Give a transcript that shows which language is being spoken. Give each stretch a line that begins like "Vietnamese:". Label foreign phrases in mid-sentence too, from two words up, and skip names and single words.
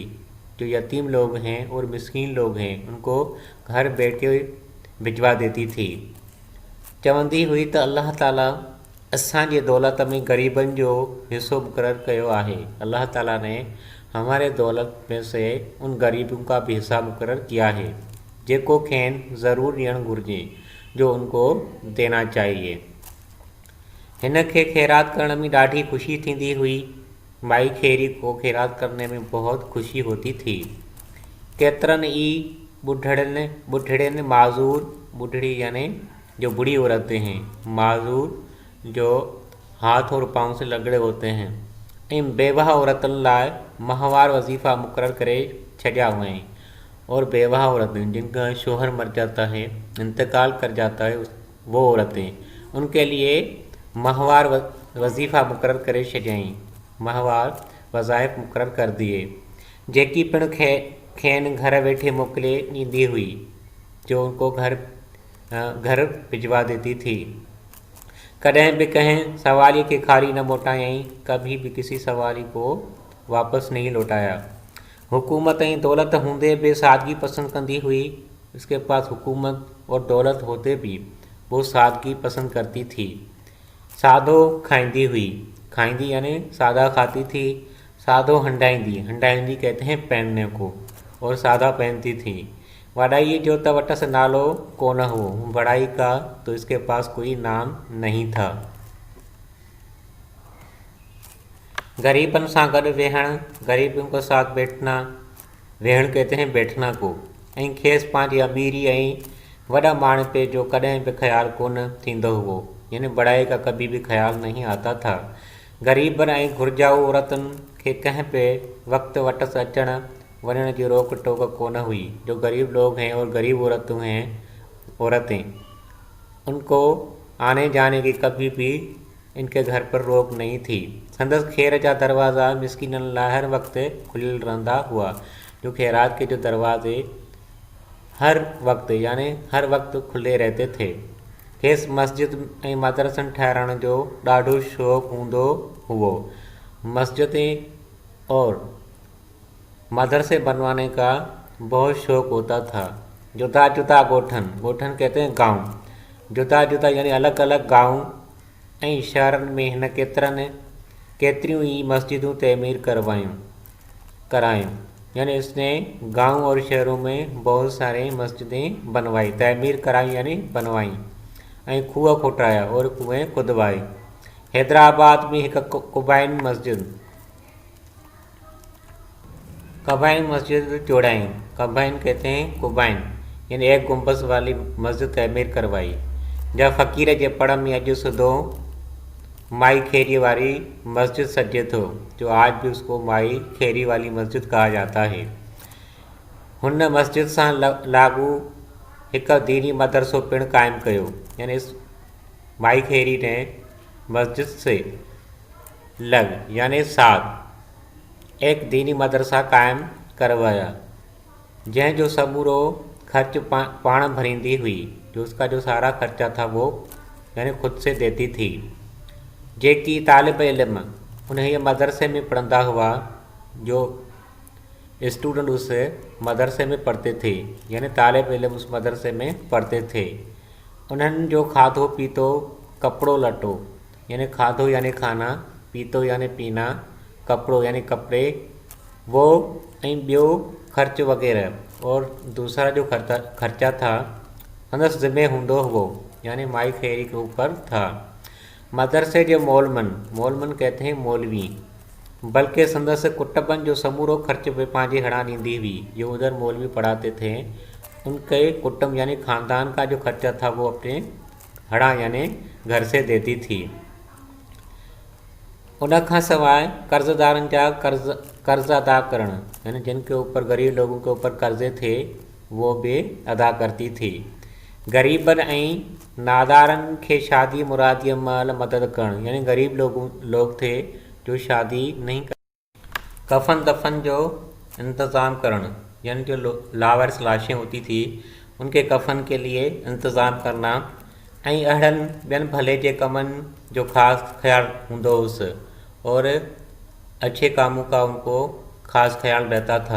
Hindi: जो यतीम लोग हैं और मिस्कीन लोग हैं उनको घर बैठे भिजवा देती थी।
Sindhi: चवंदी हुई त अल्लाह ताला असांजी दौलत में ग़रीबनि जो हिस्सो मुक़ररु कयो आहे।
Hindi: अल्लाह ताला ने हमारे दौलत में से उन गरीबों का भी हिस्सा मुक़ररु किया है
Sindhi: जेको खेनि ज़रूर ॾियणु घुरिजे,
Hindi: जो उनको देना चाहिए।
Sindhi: हिन खे ख़ैरात करण में ॾाढी ख़ुशी थींदी हुई।
Hindi: माई खेरी को ख़ैरात करने में बहुत खुशी होती थी।
Sindhi: केतिरनि ई बुढ़ड़ियुनि माज़ूर,
Hindi: बुढ़ड़ी यानी जो बूढ़ी औरतें हैं, माज़ूर जो हाथ और पाँव से लगड़े होते हैं,
Sindhi: इन बेवाह औरतुनि लाइ माहवार वजीफ़ा मुक़ररु करे छॾिया हुआ हैं।
Hindi: और बेवाह औरतें जिनका शोहर मर जाता है, इंतकाल कर जाता है, वो औरतें, उनके लिए माहवार वजीफ़ा मुक़ररु
Sindhi: करे छॾियईं,
Hindi: माहवार वज़ाइफ मुक़ररु कर दिए।
Sindhi: जेकी पिण खेन घर वेठे मोकिले ॾींदी हुई,
Hindi: जो उनको घर भिजवा देती थी।
Sindhi: कॾहिं भी कहीं सवारी के खाली न मोटायई,
Hindi: कभी भी किसी सवारी को वापस नहीं लौटाया।
Sindhi: हुकूमत ऐं दौलत हूंदे भी सादगी पसंद कंदी हुई।
Hindi: उसके पास हुकूमत और दौलत होते भी वो सादगी पसंद करती थी।
Sindhi: सादो खाईंदी हुई, खाईंदी
Hindi: यानी सादा खाती थी।
Sindhi: सादो हंडाईंदी, हंडाईंदी
Hindi: कहते हैं पहनने को, और सादा पहनती थी।
Sindhi: वडाई जो त वटस नालो कोन हो,
Hindi: बड़ाई का तो इसके पास कोई नाम नहीं था।
Sindhi: गरीबन सां गॾु वेहण,
Hindi: गरीबों के साथ बैठना, वेहण कहते हैं बैठना को।
Sindhi: ऐं खेसि पंहिंजी अमीरी ऐं वॾा माण्हू पे जो कॾहिं भी ख्याल कोन थींदो हुओ,
Hindi: यानी बड़ाई का कभी भी ख्याल नहीं आता था।
Sindhi: गरीबन ऐं घुर्जाऊ औरतुनि खे कंहिं पे वक़्त वटस अचण वञण की रोक टोक कोन हुई।
Hindi: जो गरीब लोग हैं और गरीब औरतें, उनको आने जाने की कभी भी इनके घर पर रोक नहीं थी।
Sindhi: संदस खैर जा दरवाज़ा मिस्किननि लाइ हर वक्त खुलियल रहंदा हुआ।
Hindi: जो खैरात के जो दरवाजे हर वक्त यानी हर वक्त खुले रहते थे।
Sindhi: खेसि मस्जिद ऐं मदरसनि ठाहिराइण जो ॾाढो शौक़ु हूंदो हुओ।
Hindi: मस्जिदें और मदरसे बनवाने का बहुत शौक़ होता था।
Sindhi: जुदा जुदा गोठन, गोठन
Hindi: कहते हैं गांव, जुदा जुदा यानी अलग अलग गांव
Sindhi: ऐं शहरनि में हिन केतिरियूं ई मस्जिदूं तमीर करायूं,
Hindi: यानी इसने गांव और शहरों में बहुत सारे मस्जिदें बनवाई, तमीर कराई यानी बनवाई,
Sindhi: ऐं खूह खोटाया
Hindi: और कुएं खुदवाए।
Sindhi: हैदराबाद में एक कुबाइन मस्जिद जोड़ाई।
Hindi: कबाइन कहते हैं कुबाइन, यानी एक गुंबज वाली मस्जिद तमीर करवाई।
Sindhi: जब फ़कीर जे पड़ में अॼु सुधो माई खेरी वाली मस्जिद सजे थो,
Hindi: जो आज भी उसको माई खेरी वाली मस्जिद कहा जाता है।
Sindhi: हुन मस्जिद सां लागू एक दीनी मदरसो पिण कायम कयो,
Hindi: यानी इस माई खेरी ने मस्जिद से लग यानी साथ एक दीनी मदरसा कायम करवाया,
Sindhi: जैं जो समूरो खर्च पाण भरींदी हुई।
Hindi: जो उसका जो सारा खर्चा था वो यानी खुद से देती थी।
Sindhi: जेकी तालिब इल्म उन मदरसे में पढ़ंदा हुआ,
Hindi: जो स्टूडेंट उस मदरसे में पढ़ते थे, यानी तालिब इल्म उस मदरसे में पढ़ते थे,
Sindhi: उन्हनि जो खाधो पीतो, कपिड़ो लटो,
Hindi: यानी खाधो यानी खाना, पीतो यानी पीना, कपिड़ो यानी कपड़े, वो
Sindhi: ऐं ॿियो ख़र्च वग़ैरह
Hindi: और दूसरा जो खर्चा था
Sindhi: संदसि ज़िम्मे हूंदो हुओ,
Hindi: यानी माई खेरी के ऊपर था।
Sindhi: मदरसे जो मौलमन
Hindi: कहते हैं मौलवी,
Sindhi: बल्कि संदसि कुटुंबन जो समूरो खर्च भी पंहिंजे हणा ॾींदी हुई।
Hindi: जो उधर मौलवी पढ़ाते थे, उनके कुटुंब यानी ख़ानदान का जो खर्चा था वो अपने हणा यानी घर से देती थी।
Sindhi: उन खां सवाइ कर्ज़दारनि जा कर्ज़ अदा करण,
Hindi: यानी जिनके ऊपर गरीब लोगों के ऊपर कर्ज़े थे वो भी अदा करती थी।
Sindhi: गरीबन ऐं नादारनि खे शादी मुरादीअ महिल मदद करण,
Hindi: यानी गरीब लोग थे जो शादी नहीं कर,
Sindhi: कफन दफन जो इंतज़ाम करण,
Hindi: यानी जो लावारिस लाशें होती थी उनके कफन के लिए इंतज़ाम करना,
Sindhi: ऐं अहिड़नि ॿियनि भले जे कमनि जो ख़ासि ख्याल हूंदो हुअसि
Hindi: और अच्छे कामों का उनको ख़ास ख्याल रहता था।